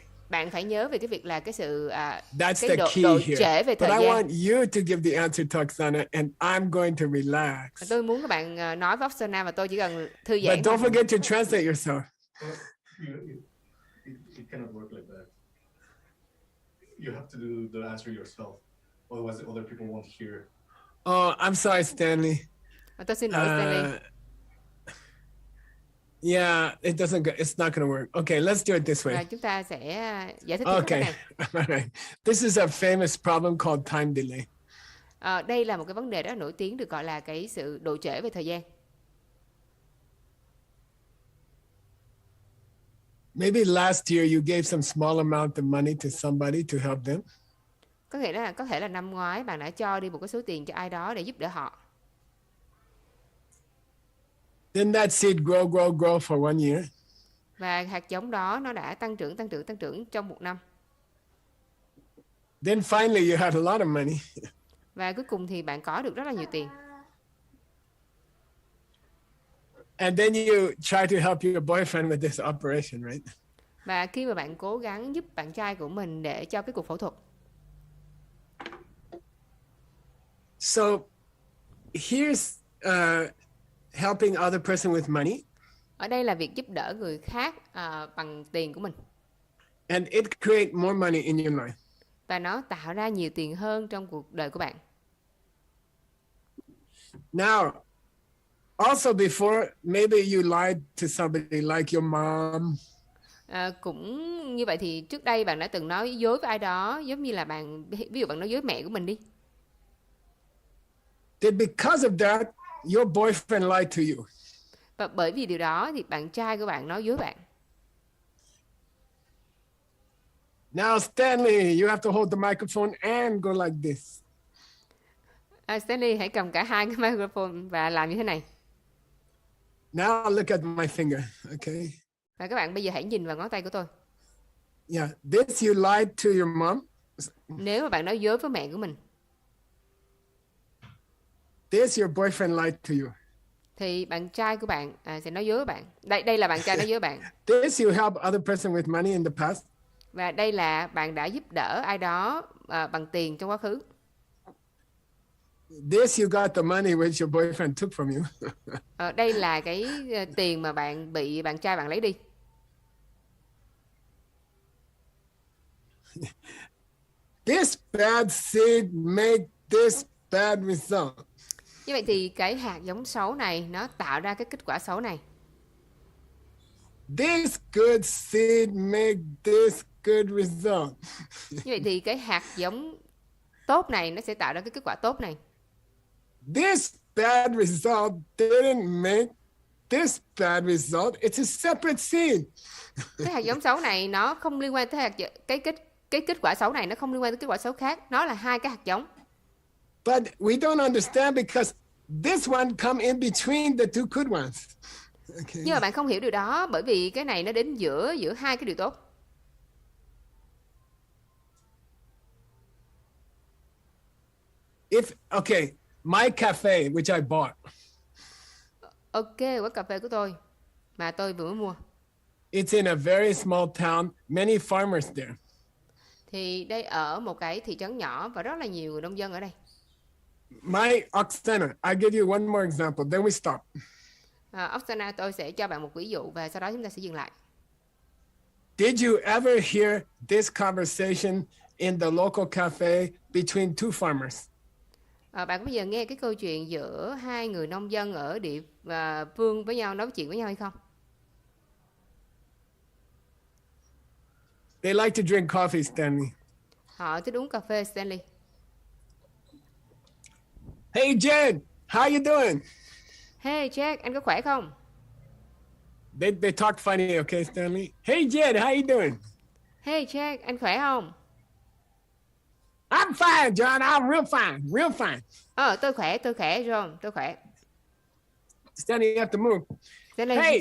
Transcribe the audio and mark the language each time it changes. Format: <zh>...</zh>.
<vi>Bạn phải nhớ về cái việc là cái sự</vi> <en>That's</en> <vi>cái</vi> <en>the key</en> <vi>độ</vi> <en>here.</en> <vi>trễ về</vi> <en>But</en> <vi>thời</vi> <en>I</en> <vi>gian.</vi> <en>want you to give the answer to Oksana, and I'm going to relax.</en> <vi>Tôi muốn các bạn nói với Oksana và tôi chỉ cần thư giãn.</vi> <en>But don't forget to translate yourself. It cannot work like that. You have to do the answer yourself, otherwise other people won't hear. Oh, I'm sorry, Stanley.</en> <vi>Tôi xin lỗi Stanley.</vi> <en>Yeah, it's not going to work. Okay, let's do it this way.</en> <vi>Chúng ta sẽ giải thích cái cách này.</vi> <en>Okay. This is a famous problem called time delay.</en> <vi>Đây là một cái vấn đề rất nổi tiếng được gọi là cái sự độ trễ về thời gian.</vi> <en>Maybe last year you gave some small amount of money to somebody to help them.</en> <vi>Có thể là năm ngoái bạn đã cho đi một cái số tiền cho ai đó để giúp đỡ họ.</vi> <en>Then that seed grow for 1 year.</en> <vi>Và hạt giống đó nó đã tăng trưởng trong 1 năm.</vi> <en>Then finally you had a lot of money.</en> <vi>Và cuối cùng thì bạn có được rất là nhiều tiền.</vi> <en>And then you try to help your boyfriend with this operation, right?</en> <vi>Và khi mà bạn cố gắng giúp bạn trai của mình để cho cái cuộc phẫu thuật.</vi> <en>So here's helping other person with money.</en> <vi>Ở đây là việc giúp đỡ người khác bằng tiền của mình.</vi> <en>And it creates more money in your life.</en> <vi>Và nó tạo ra nhiều tiền hơn trong cuộc đời của bạn.</vi> <en>Now, also before, maybe you lied to somebody like your mom.</en> <vi>Cũng như vậy thì trước đây bạn đã từng nói dối với ai đó, giống như là ví dụ bạn nói dối mẹ của mình đi.</vi> <en>That because of that, your boyfriend lied to you.</en> <vi>Và bởi vì điều đó thì bạn trai của bạn nói dối bạn.</vi> <en>Now, Stanley, you have to hold the microphone and go like this.</en> <vi>Stanley, hãy cầm cả hai cái microphone và làm như thế này.</vi> <en>Now look at my finger, okay?</en> <vi>Và các bạn bây giờ hãy nhìn vào ngón tay của tôi.</vi> <en>Yeah, this you lied to your mom.</en> <vi>Nếu mà bạn nói dối với mẹ của mình.</vi> <en>This your boyfriend lied to you.</en> <vi>Thì bạn trai của bạn sẽ nói dối với bạn. Đây là bạn trai nói dối với bạn.</vi> <en>This you help other person with money in the past.</en> <vi>Và đây là bạn đã giúp đỡ ai đó bằng tiền trong quá khứ.</vi> <en>This you got the money which your boyfriend took from you.</en> <vi>Đây là cái tiền mà bạn bị bạn trai bạn lấy đi.</vi> <en>This bad seed make this bad result.</en> <vi>Như vậy thì cái hạt giống xấu này nó tạo ra cái kết quả xấu này.</vi> <en>This good seed make this good result.</en> <vi>Như vậy thì cái hạt giống tốt này nó sẽ tạo ra cái kết quả tốt này.</vi> <en>This bad result didn't make this bad result. It's a separate seed.</en> <vi>Cái hạt giống xấu này nó không liên quan tới cái kết quả xấu này, nó không liên quan tới kết quả xấu khác. Nó là hai cái hạt giống.</vi> <en>But we don't understand because this one come in between the two good ones. Okay.</en> <vi>Nhưng mà bạn không hiểu điều đó bởi vì cái này nó đến giữa hai cái điều tốt.</vi> <en>Okay, my cafe which I bought.</en> <vi>Ok, quán cà phê của tôi mà tôi vừa mới mua.</vi> <en>It's in a very small town, many farmers there.</en> <vi>Thì đây ở một cái thị trấn nhỏ và rất là nhiều người nông dân ở đây.</vi> <en>My Oksana, I give you one more example, then we stop.</en> <vi>Oksana, tôi sẽ cho bạn một ví dụ và sau đó chúng ta sẽ dừng lại.</vi> <en>Did you ever hear this conversation in the local cafe between two farmers?</en> <vi>Bạn có bao giờ nghe cái câu chuyện giữa hai người nông dân ở địa phương với nhau nói chuyện với nhau hay không?</vi> <en>They like to drink coffee, Stanley.</en> <vi>Họ thích uống cà phê, Stanley.</vi> <en>Hey Jen, how you doing?</en> <vi>Hey Jack, anh có khỏe không?</vi> <en>They talk funny, okay, Stanley? Hey Jen, how you doing?</en> <vi>Hey Jack, anh khỏe không?</vi> <en>I'm fine, John. I'm real fine.</en> <vi>Tôi khỏe, John, tôi khỏe.</vi> <en>Stanley, you have to move. Stanley, Hey,</en>